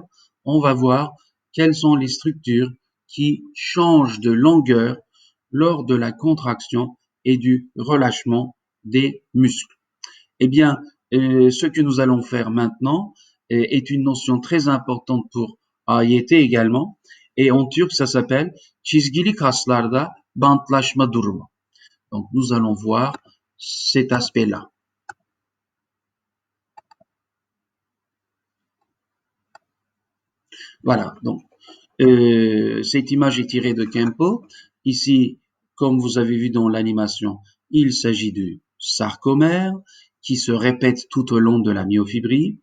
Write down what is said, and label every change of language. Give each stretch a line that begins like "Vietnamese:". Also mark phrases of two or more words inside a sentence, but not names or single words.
French: On va voir quelles sont les structures qui changent de longueur lors de la contraction et du relâchement des muscles. Eh bien, ce que nous allons faire maintenant est une notion très importante pour AYT également, et en turc ça s'appelle
Turkish: çizgili kaslarda bantlaşma durumu.
French: Donc nous allons voir cet aspect-là. Voilà, donc cette image est tirée de Kempo. Ici, comme vous avez vu dans l'animation, il s'agit du sarcomère qui se répète tout au long de la myofibrille.